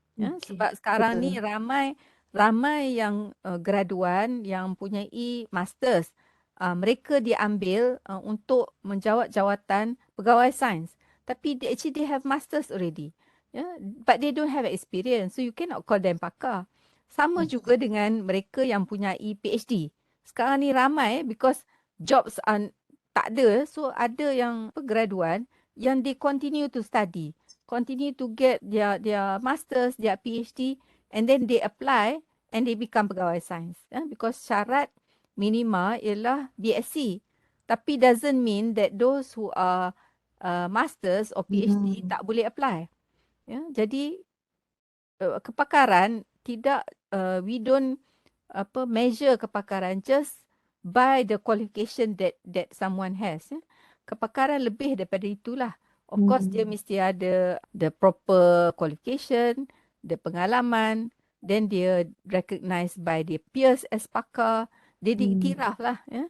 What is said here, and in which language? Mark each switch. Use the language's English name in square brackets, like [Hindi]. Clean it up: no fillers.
[Malay] Sebab sekarang ni ramai yang graduan yang mempunyai masters. Mereka diambil untuk menjawat jawatan pegawai sains. Tapi [English] they have masters already. But they don't have experience. So you cannot call them pakar. [Malay] Sama juga dengan mereka yang punyai PhD. Sekarang ni ramai [English] because jobs are [Malay] tak ada. [English] So [Malay] ada yang graduan yang [English] they continue to study, continue to get their masters, their PhD, and then they apply and they become [Malay] pegawai sains. [English] Because [Malay] syarat minima ialah BSc. Tapi [English] doesn't mean that those who are masters or PhD [Malay] tak boleh [English] apply. [Malay] Jadi kepakaran tidak, [English] we don't measure kepakaran just by the qualification that someone has. [Malay] Kepakaran lebih daripada itulah. [English] Of course [Malay] dia mesti ada [English] the proper qualification, the pengalaman, then dia recognized by their peers as pakar, [Malay] dia diiktiraf lah.